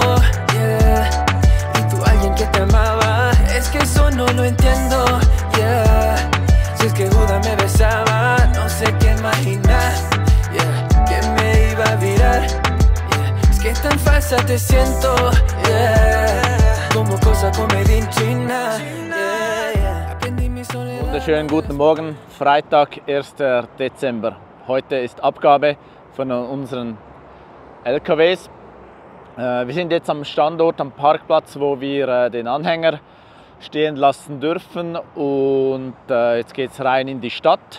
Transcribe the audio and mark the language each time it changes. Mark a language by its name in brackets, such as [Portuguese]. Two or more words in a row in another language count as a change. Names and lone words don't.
[Spanish] Yeah. Y tú alguien que te amaba. Es que eso no lo entiendo. Yeah. Si es que Judas me besaba, no sé qué imaginar. Yeah. Que me iba a virar. Yeah. Es que tan falsa te siento. Yeah. [German] Wunderschönen guten Morgen, Freitag, 1. Dezember. Heute ist Abgabe von unseren LKWs. Wir sind jetzt am Standort, am Parkplatz, wo wir den Anhänger stehen lassen dürfen, und jetzt geht es rein in die Stadt.